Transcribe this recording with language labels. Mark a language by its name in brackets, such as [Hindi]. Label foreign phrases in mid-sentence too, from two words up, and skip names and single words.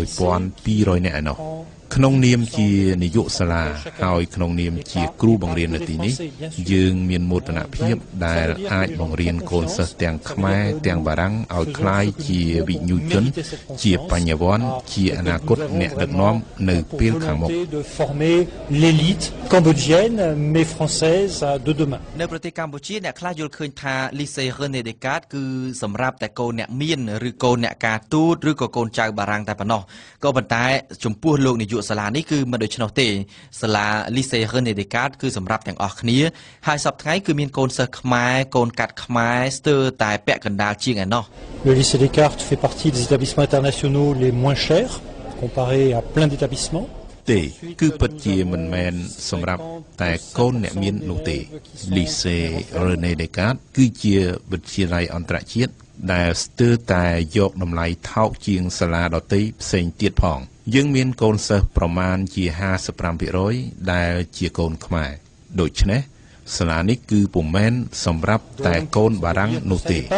[Khmer] 1200 នាក់ឯណោះក្នុងនាមជានាយកសាលាហើយក្នុងនាមជាគ្រូបង្រៀននៅទីនេះយើងមានមោទនភាពដែលអាចបង្រៀនកូនសិស្សទាំងខ្មែរទាំងបារាំងឲ្យក្លាយជាវិញ្ញាជនជាបញ្ញវន្តជាអនាគតអ្នកដឹកនាំនៅពេលខាងមុខ [French] l'élite cambodgienne mais française de demain [Khmer] នៅប្រទេសកម្ពុជាអ្នកខ្លះយល់ឃើញថា Lycée René Descartes គឺសម្រាប់តែកូនអ្នកមានឬកូនអ្នកការទូតឬក៏កូនចៅបារាំងតែប៉ុណ្ណោះក៏ប៉ុន្តែចំពោះលោកនាយកសាលានេះគឺមិនដូច្នោះទេសាលា Lycée René Descartes គឺសម្រាប់ទាំងអស់គ្នាហើយសប្តាហ៍ថ្ងៃគឺមានកូនសិស្សខ្មែរកូនកាត់ខ្មែរស្ទើរតែពាក់កណ្ដាលជាងឯណោះ [French] Le Lycée Descartes fait partie des établissements internationaux les moins chers comparé à plein d'établissements [Khmer] ទេគឺពិតជាមិនមែនសម្រាប់តែកូនអ្នកមាននោះទេ Lycée René Descartes គឺជាវិទ្យាល័យអន្តរជាតិដែលស្ទើរតែយកតម្លៃថោកជាងសាលាដទៃផ្សេងទៀតផងយើងមានកូនសិស្សប្រមាណជា 55% ដែលជាកូនខ្មែរដូច្នេះសាលានេះគឺពុំមែនសម្រាប់តែកូនបារាំងនោះទេ